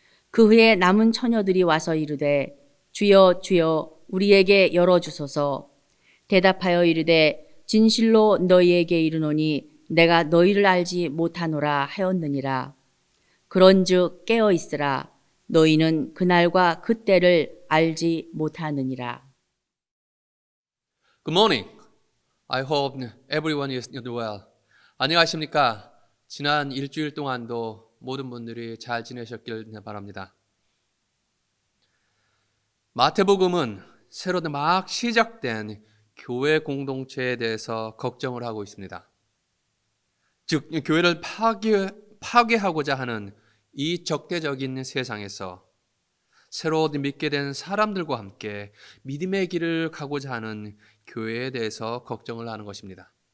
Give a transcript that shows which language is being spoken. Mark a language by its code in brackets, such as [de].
[ko] 그 후에 남은 처녀들이 와서 이르되 주여 주여 우리에게 열어주소서. 대답하여 이르되 진실로 너희에게 이르노니 내가 너희를 알지 못하노라 하였느니라. 그런즉 깨어 있으라. 너희는 그날과 그때를 알지 못하느니라. [en] Good morning. I hope everyone is doing well. [ko] 안녕하십니까? 지난 일주일 동안도 모든 분들이 잘 지내셨길 바랍니다. 마태복음은 새로 막 시작된 교회 공동체에 대해서 걱정을 하고 있습니다. 즉, 교회를 파괴하고자 하는 이 적대적인 세상에서 새로 믿게 된 사람들과 함께 믿음의 길을 가고자 하는 교회에 대해서 걱정을 하는 것입니다.